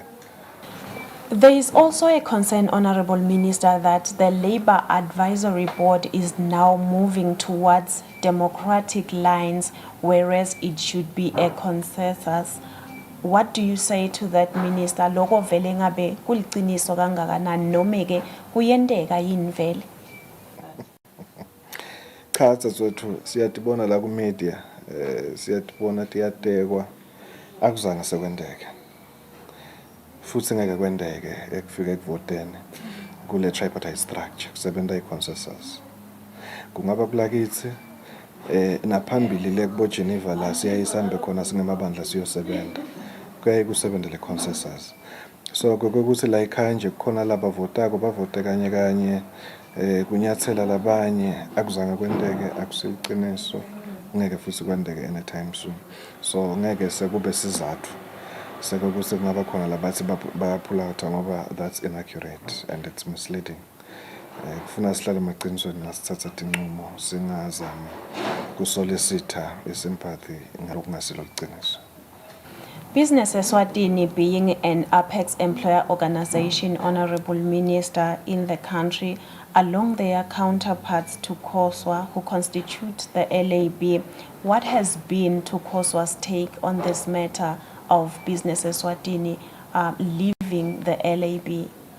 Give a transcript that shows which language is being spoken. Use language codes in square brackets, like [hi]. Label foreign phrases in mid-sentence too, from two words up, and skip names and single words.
[en] There is also a concern, Honorable Minister, that the Labour Advisory Board is now moving towards democratic lines, whereas it should be a consensus. What do you say to that, Minister? [ss] Loko vele ngabe kuliciniso kangakanani noma ke kuyenteka yini vele? Cha Eswatini siyatibona la ku media siyatibona tiyatekwa akuzange sekwendeke futhi ngeke kwendeke ekufika ekuvoteni kule [en] tripartite structure [ss] kusebenza i-consensus. Kungaba kulakithi naphambili le kubo Geneva la siyayisambe khona singemabandla siyosebenza kuyaye kusebenza le consensus. So kokuthi la ekhaya nje kukhona laba votako bavote kanye kanye kunyathela labanye akuzange kwendeke akusiqiniso ngeke futhi kwendeke [en] anytime soon. [ss] So ngeke sekube sizathu sekukuthi kungaba khona labathi bayaphula out ngoba [en] that's inaccurate and it's misleading. [ss] Kufuna sihlale maqinisweni nasithatha inqumo singazami kusolicita isympathy ngokungasilo liqiniso. [en] Business Eswatini, being an apex employer organization, Honorable Minister, in the country, along their counterparts to COSWA, who constitute the LAB, what has been to COSWA's take on this matter of Business Eswatini leaving the LAB?